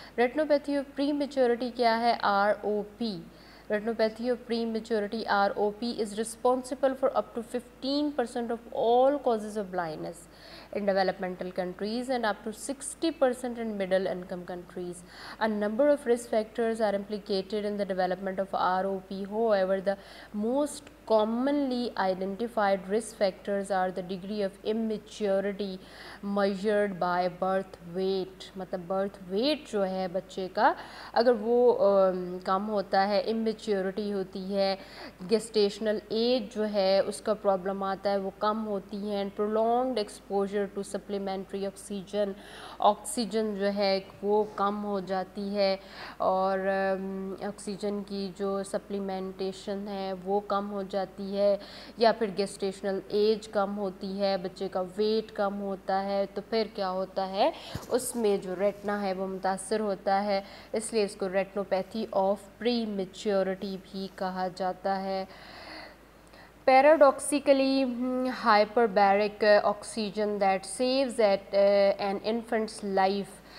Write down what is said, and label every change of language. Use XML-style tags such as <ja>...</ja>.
<ur>ریٹنوپیتھی of pre maturity کیا ہے؟ ROP.</ur> <en>Retinopathy of prematurity ROP is responsible for up to 15% of all causes of blindness in developmental countries and up to 60% in middle income countries. A number of risk factors are implicated in the development of ROP. However, the most commonly identified risk factors are the degree of immaturity measured by birth weight.</en> <ur>مطلب birth wait جو ہے بچے کا اگر وہ کم ہوتا ہے، immaturity ہوتی ہے، گیسٹیشنل ایج جو ہے اس کا پرابلم آتا ہے وہ کم ہوتی ہیں،</ur> <en>prolonged exposure to supplementary oxygen،</en> <ur>oxygen جو ہے وہ کم ہو جاتی ہے، اور آکسیجن کی جو سپلیمنٹیشن ہے وہ کم ہو جاتی ہے، یا پھر گیسٹیشنل ایج کم ہوتی ہے، بچے کا ویٹ کم ہوتا ہے، تو پھر کیا ہوتا ہے اس میں جو ریٹنا ہے وہ متاثر ہوتا ہے. اس لیے اس کو ریٹنوپیتھی آف پری میچورٹی بھی کہا جاتا ہے.</ur> <en>Paradoxically, hyperbaric oxygen that saves an infant's life.</en>